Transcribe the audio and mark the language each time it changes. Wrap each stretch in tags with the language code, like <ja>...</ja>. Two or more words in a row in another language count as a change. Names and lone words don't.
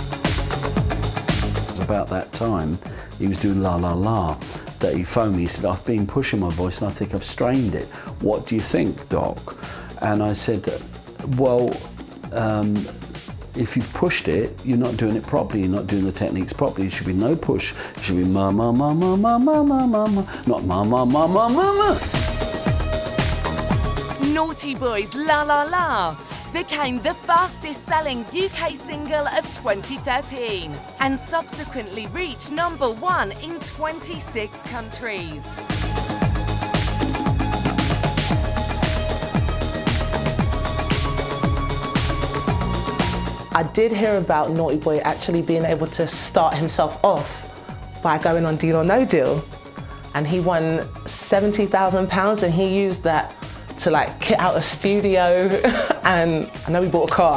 <en>About that time, he was doing La La La, that he phoned me, he said, I've been pushing my voice and I think I've strained it. What do you think, Doc? And I said, well, if you've pushed it, you're not doing it properly, you're not doing the techniques properly. It should be no push, it should be ma ma ma ma ma ma ma ma ma, not ma ma ma ma ma ma. Naughty Boy's La La La became the fastest-selling UK single of 2013 and subsequently reached number 1 in 26 countries. I did hear about Naughty Boy actually being able to start himself off by going on Deal or No Deal, and he won £70,000 and he used that to like kit out a studio and I know we bought a car.</en>